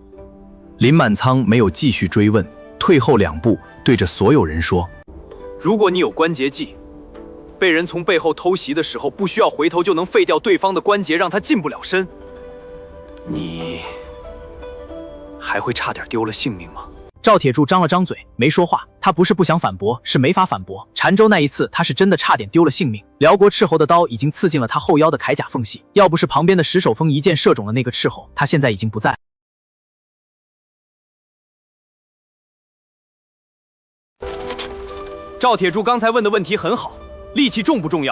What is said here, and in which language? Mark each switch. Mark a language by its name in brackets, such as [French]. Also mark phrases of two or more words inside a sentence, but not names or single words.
[Chinese] 林滿倉沒有繼續追問，退後2步，對着所有人說：如果你有關節技，被人從背後偷襲的時候，不需要回頭就能廢掉對方的關節，讓他近不了身，你還會差點丟了性命嗎？趙鐵柱張了張嘴，沒說話。他不是不想反駁，是沒法反駁。澶州那一次，他是真的差點丟了性命。遼國斥候的刀已經刺進了他後腰的鎧甲縫隙，要不是旁邊的石守峰一箭射中了那個斥候，他現在已經不在。趙鐵柱剛才問的問題很好，力氣重不重要？